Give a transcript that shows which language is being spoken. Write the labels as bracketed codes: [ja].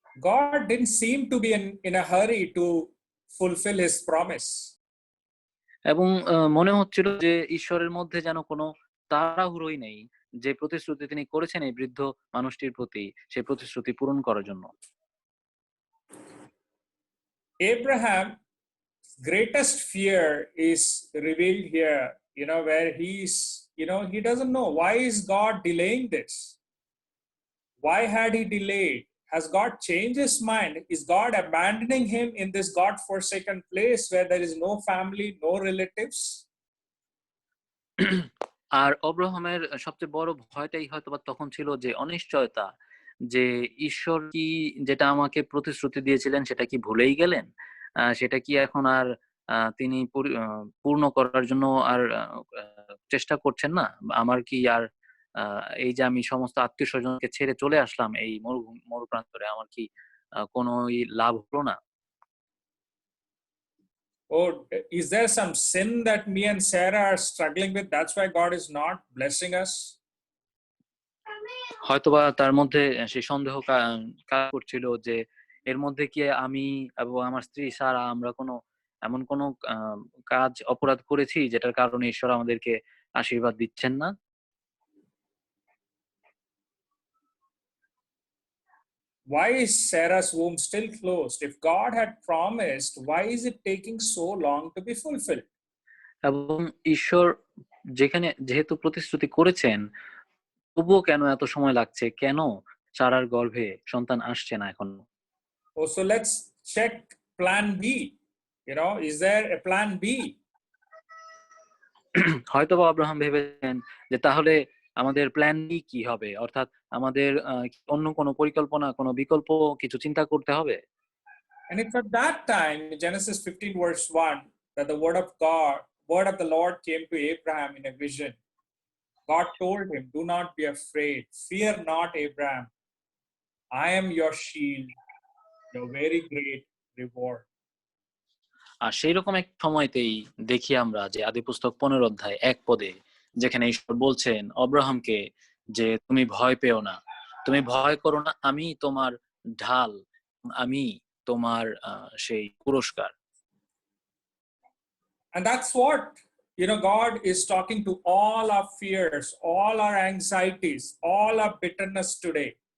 [en] God didn't seem to be in a hurry to fulfill his promise. [bn] এবং মনে হচ্ছিল যে ঈশ্বরের মধ্যে যেন কোনো তাড়াহুড়োই নেই, যে প্রতিশ্রুতি তিনি করেছেন এই বৃদ্ধ মানুষটির প্রতি সেই প্রতিশ্রুতি পূরণ করার জন্য। [en] Abraham's greatest fear is revealed here, where he doesn't know why is God delaying this. Why had he delayed? Has God changed his mind? Is God abandoning him in this God-forsaken place where there is no family, no relatives? [bn] আর অব্রাহামের সবচেয়ে বড় ভয়টাই হয়তো বা তখন ছিল যে অনিশ্চয়তা, যে ঈশ্বর কি যেটা আমাকে প্রতিশ্রুতি দিয়েছিলেন সেটা কি ভুলেই গেলেন, সেটা কি এখন আর তিনি পূর্ণ করার জন্য আর চেষ্টা করছেন না, আমার কি আর এই যে আমি সমস্ত আত্মীয় স্বজনকে ছেড়ে চলে আসলাম এই মরুপ্রান্তরে, আমার কি কোনো লাভ হলো না? [en] Oh, is there some sin that me and Sarah are struggling with? That's why God is not blessing us. [bn] হয়তোবা তার মধ্যে সেই সন্দেহ কাজ করছিল যে এর মধ্যে কি আমি এবং আমার স্ত্রী সারা আমরা এমন কোনো কাজ অপরাধ করেছি যেটার কারণে ঈশ্বর আমাদেরকে আশীর্বাদ দিচ্ছেন না। [en] Why is Sarah's womb still closed? If God had promised, why is it taking so long to be fulfilled? [bn] এবং ঈশ্বর যেহেতু প্রতিশ্রুতি করেছেন, তবুও কেন এত সময় লাগছে, কেন সারার গর্ভে সন্তান আসছে না এখনো? [en] Oh, so let's check plan B. Is there a plan B? [bn] হয়তোবা আব্রাহাম ভেবেছেন যে তাহলে আমাদের প্ল্যান বি কি হবে, অর্থাৎ আমাদের অন্য কোনো পরিকল্পনা, কোনো বিকল্প কিছু চিন্তা করতে হবে। [en] And it's at that time, in Genesis 15, verse 1, that the word of the Lord came to Abraham in a vision. God told him, "Do not be afraid. Fear not, Abraham. I am your shield, your very great reward." [bn] আর সেই রকম এক সময়তেই দেখি আমরা যে আদিপুস্তক 15 অধ্যায় 1 পদে, যেখানে ঈশ্বর বলছেন অব্রাহামকে যে তুমি ভয় পেও না, তুমি ভয় করো না, আমি তোমার ঢাল, আমি তোমার সেই পুরস্কার। [en] And that's what, God is talking to all our fears, all our anxieties, all our bitterness today.